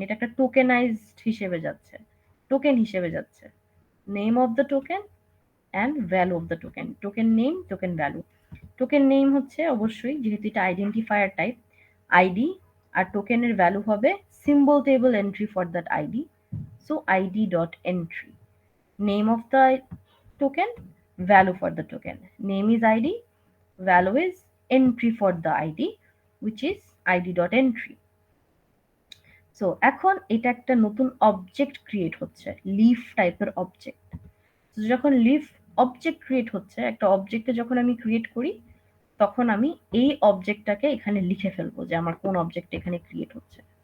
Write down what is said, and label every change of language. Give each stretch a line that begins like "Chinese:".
Bangla: এটা একটা টোকেনাইজড হিসেবে যাচ্ছে, টোকেন হিসেবে যাচ্ছে,
English: name of the token
Bangla: and value of the token, token name, token value. Token name হচ্ছে অবশ্যই, যেহেতু এটা আইডেন্টিফায়ার টাইপ, আইডি, আর টোকেনের ভ্যালু হবে symbol table entry
English: for that ID,
Bangla: so ID dot entry.
English: Name of the token, value for the token. Name is ID, value is entry for the ID, which is id.entry.
Bangla: So এখন এটা একটা নতুন object create হচ্ছে, leaf টাইপের object. যখন leaf object create হচ্ছে, একটা অবজেক্টে যখন আমি ক্রিয়েট করি তখন আমি এই অবজেক্টটাকে এখানে লিখে ফেলবো যে আমার কোন অবজেক্ট এখানে ক্রিয়েট হচ্ছে।